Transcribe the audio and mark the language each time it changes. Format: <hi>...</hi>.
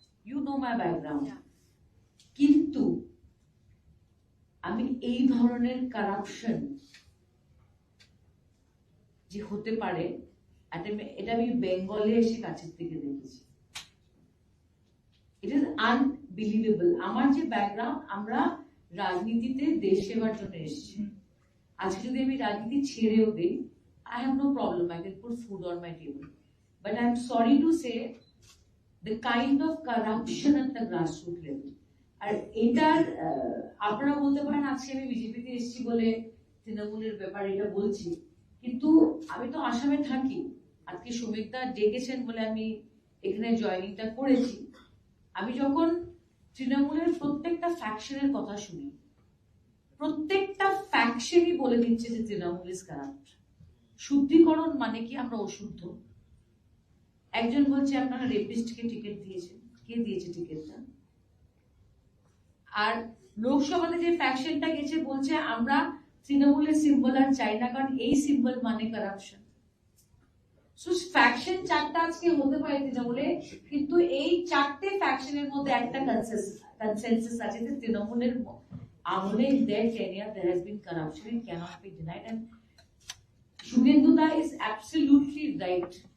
<en>You know my background.</en> <bn>কিন্তু আমি এই ধরনের কারাপশন যে হতে পারে এটা আমি বেঙ্গলে এসে কাছের থেকে দেখেছি।</bn> <en>It is unbelievable.</en> <bn>আমার যে ব্যাকগ্রাউন্ড, আমরা রাজনীতিতে দেশ সেবার জন্য এসেছি। আজকে যদি আমি রাজনীতি ছেড়েও দিই,</bn> <en>I have no problem. I can put food on my table. But I'm sorry to say, the kind of corruption at the grassroots level.</en> <bn>আর এটার আপনারা বলতে পারেন আজকে আমি বিজেপিতে এসেছি বলে তৃণমূলের ব্যাপারে এটা বলছি, কিন্তু আমি তো আসামে থাকি। আজকে শ্রমিকদা ডেকেছেন বলে আমি এখানে জয়েনিংটা করেছি। আমি যখন তৃণমূলের প্রত্যেকটা ফ্যাকশনের কথা শুনি, প্রত্যেকটা ফ্যাকশনই বলে দিচ্ছে যে তৃণমূল</bn> <en>Is corrupt.</en> <bn>শুদ্ধিকরণ মানে কি আমরা অশুদ্ধ। একজন বলছে আপনারা রেপিস্টকে টিকিট দিয়েছেন, কে দিয়েছে টিকিটটা? আর লোকসভাতে যে ফ্যাকশনটা গেছে বলছে আমরা তৃণমূলের সিম্বল আর চাই না, কারণ এই সিম্বল মানে কারাপশন। সো ফ্যাকশন চারটা আজকে হতে পারে তৃণমূলে, কিন্তু এই চারটে ফ্যাকশনের মধ্যে একটা কনসেনসাস আছে যে তৃণমূলের আমলে</bn> <en>their tenure there has been corruption and cannot be denied. And Shubhendu da is absolutely right.</en>